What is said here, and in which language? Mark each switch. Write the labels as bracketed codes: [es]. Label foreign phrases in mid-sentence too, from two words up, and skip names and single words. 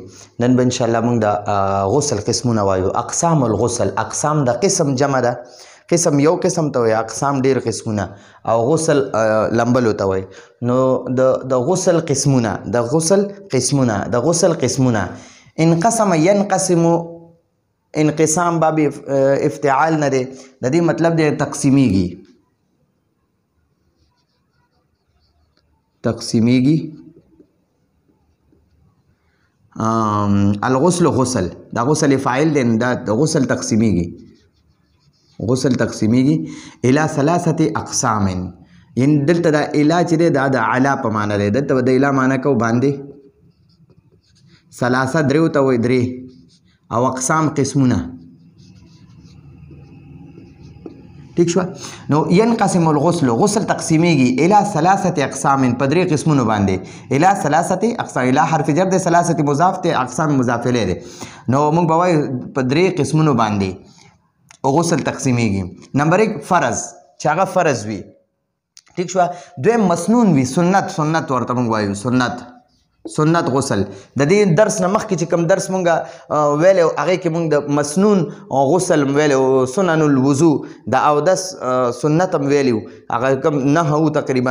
[ps] نن به [ar] ان شاء الله [ps] موږ د غسل قسمونه وایو. [ar] اقسام الغسل، [ps] اقسام د قسم جمع ده. قسم یو قسم ته وایي، اقسام ډیر قسمونه، او غسل لمبلو ته وایي. نو د غسل قسمونه، د غسل قسمونه، د غسل قسمونه [ar] انقسم ينقسم. [ps] انقسام [ar] باب افتعال [ps] نه دی، د دې مطلب دی تقسیمیږي. تقسیمیږي. الغسل غسل، دا غسل فاعل دی، دا د غسل تقسیمیږي. غسل تقسیمیږي [ar] الى ثلاثه اقسام. [ps] یعنی دلته دا اله چې دی دا د علا په معنی دی. دلته د اله معنی کو باندې ثلاثه دریو ته وایي، درې، او اقسام قسمونه. ٹھیک شو؟ نو [ar] ينقسم الغسل، [ps] غسل تقسیمیږي [ar] الى ثلاثه اقسام، [ps] په درې قسمونو باندې. [ar] الى ثلاثه اقسام، [ps] الى حرف جر دی، ثلاثه مضاف ته، اقسام [ar] مضاف الیه [ps] دی. نو موږ به وایو په درې قسمونو باندې غسل تقسیمیږي. نمبر 1 فرض، چې هغه فرض وي. ٹھیک شو؟ دویم مسنون وي، سنت، سنت ورته موږ وایو، سنت، سنت غسل. د دې درس نه مخکې چې کوم درس مونږ ویلو هغې کې مونږ د مسنون غسل ویلو، [ar] سنن الوضو، [ps] د اودس سنت هم ویلو، هغه کوم 9 تقریبا.